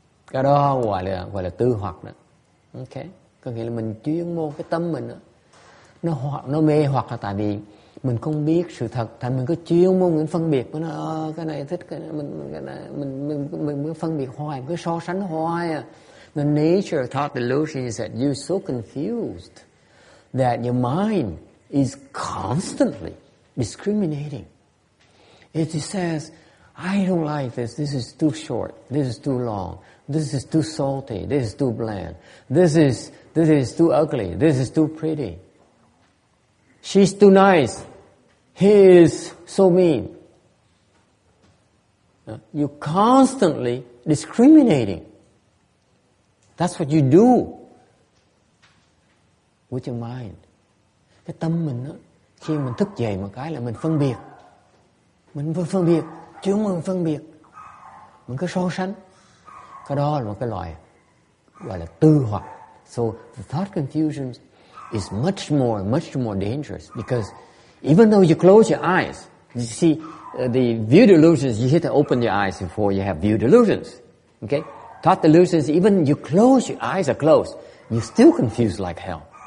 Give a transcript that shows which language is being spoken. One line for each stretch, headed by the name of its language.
Vietnamese: Cái đó gọi là tư hoặc đó. Ok, có nghĩa là mình chuyên môn cái tâm mình đó, nó mê hoặc là tại vì mình không biết sự thật, thành mình cứ chuyên môn mình phân biệt với nó, cái này thích, cái này mình phân biệt hoài, cứ so sánh hoài à.
English: The nature of thought delusion is that you're so confused that your mind is constantly discriminating. It says, I don't like this. This is too short. This is too long. This is too salty. This is too bland. This is too ugly. This is too pretty. She's too nice. He is so mean. You're constantly discriminating. That's what you do with your mind.
Vietnamese: Cái tâm mình đó, khi mình thức dậy một cái là mình phân biệt. Mình phân biệt, chứ mình phân biệt. Mình cứ so sánh. Cái đó là một cái loại gọi là tư hoặc.
English: So the thought confusions is much more dangerous, because even though you close your eyes, you see the view delusions, you have to open your eyes before you have view delusions. Okay? Thought delusions, even you close, your eyes are closed, you still confused like hell.